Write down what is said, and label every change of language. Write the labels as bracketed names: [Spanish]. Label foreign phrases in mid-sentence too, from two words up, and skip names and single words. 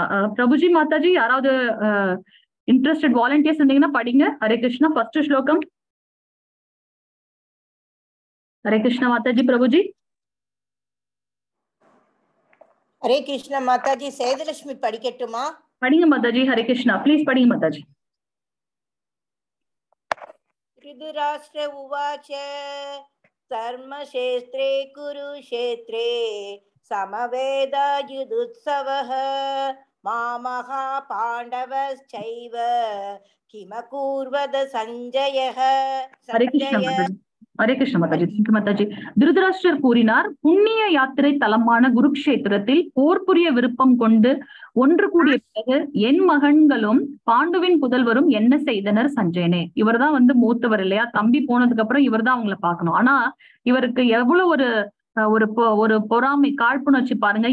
[Tamil] பிரபுஜி, மாதாஜி, யாராவது [English] interested volunteers [Tamil] இருந்தீங்கன்னா படிங்க. ஹரே கிருஷ்ணா. ஃபர்ஸ்ட் ஸ்லோகம். ஹரே கிருஷ்ணா மாதாஜி. பிரபுஜி ஹரே கிருஷ்ணா மாதாஜி. சேதலட்சுமி படிக்கட்டுமா? படிங்க மாதாஜி. ஹரே கிருஷ்ணா. ப்ளீஸ் படிங்க மாதாஜி. [Sanskrit] ऋतुराष्ट्र उवाच धर्मक्षेत्रे कुरुक्षेत्रे समवेदायुधुत्सवः मामः पाण्डवश्चैव किमकुर्वद सञ्जयः. [Tamil] ஹரே கிருஷ்ண மாதாஜி. மாதாஜி, திருதராஷ்டிரர் கூறினார், புண்ணிய யாத்திரை தலமான குருக்ஷேத்திரத்தில் போர் புரிய விருப்பம் கொண்டு ஒன்று கூடிய பிறகு என் மகன்களும் பாண்டுவின் புதல்வரும் என்ன செய்தனர் சஞ்சயனே. இவர் தான் வந்து மூத்தவர் இல்லையா? தம்பி போனதுக்கு அப்புறம் இவர் தான் அவங்களை பார்க்கணும். ஆனா இவருக்கு எவ்வளவு ஒரு பொறாமை, காழ்ப்புணர்ச்சி பாருங்க.